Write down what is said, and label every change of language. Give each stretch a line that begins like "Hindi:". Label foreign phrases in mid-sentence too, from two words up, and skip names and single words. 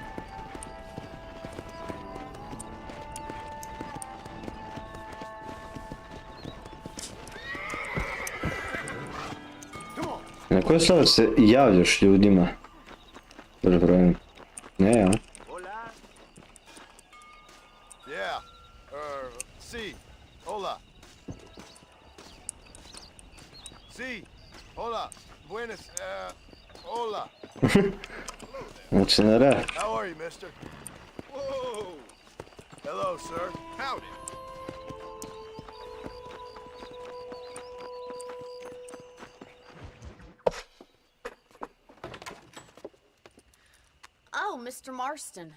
Serbian: Na koje slove se javljaš ljudima? Dobro, ne, ja?
Spanish: Yeah. Si. Hola. Si. Hola. Buenas. Hola.
Serbian: Znači na re.
English: How are you, mister? Whoa. Hello, sir. Howdy. Oh, Mr. Marston.